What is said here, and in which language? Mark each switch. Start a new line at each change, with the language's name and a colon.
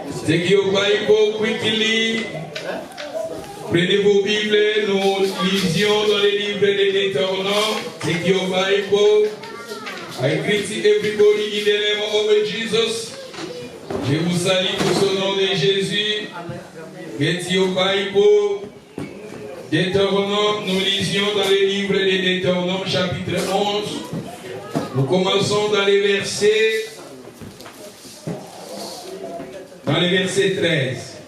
English: Take your Bible quickly.
French: Prenez vos Bibles, nous lisions dans les livres de Deutéronome.
English: Take your Bible. I greet everybody in the name of Jesus.
French: Je vous salue tous au nom de Jésus.
English: Get your Bible.
French: Deutéronome, nous lisions dans les livres de Deutéronome, chapitre 11. Nous commençons dans les versets 13.